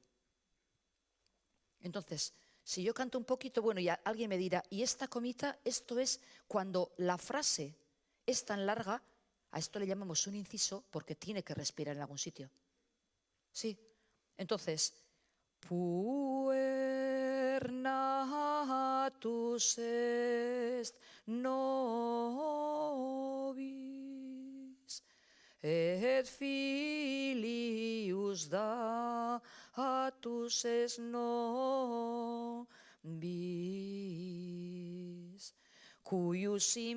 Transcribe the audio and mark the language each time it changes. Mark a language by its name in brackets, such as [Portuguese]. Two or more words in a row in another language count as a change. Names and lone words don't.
[Spanish] Entonces, si yo canto un poquito, bueno, ya alguien me dirá, ¿y esta comita? Esto es cuando la frase es tan larga, a esto le llamamos un inciso porque tiene que respirar en algún sitio. Sí. Entonces, [Latin] puer natus est nobis, et filius datus est nobis, cuius